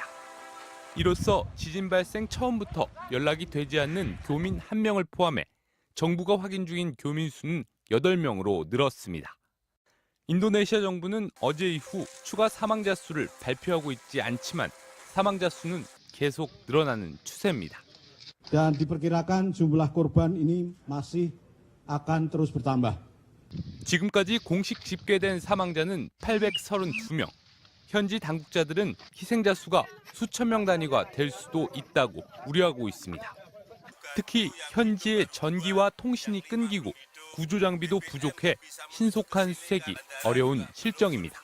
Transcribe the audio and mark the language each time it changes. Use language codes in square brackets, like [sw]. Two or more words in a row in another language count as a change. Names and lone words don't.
[ko] 이로써 지진 발생 처음부터 연락이 되지 않는 교민 1명을 포함해 정부가 확인 중인 교민 수는 8명으로 늘었습니다. 인도네시아 정부는 어제 이후 추가 사망자 수를 발표하고 있지 않지만 사망자 수는 계속 늘어나는 추세입니다. [id] Dan diperkirakan jumlah korban ini masih akan terus bertambah. [ko] 지금까지 공식 집계된 사망자는 832명. 현지 당국자들은 희생자 수가 수천 명 단위가 될 수도 있다고 우려하고 있습니다. 특히 현지의 전기와 통신이 끊기고 구조 장비도 부족해 신속한 수색이 어려운 실정입니다.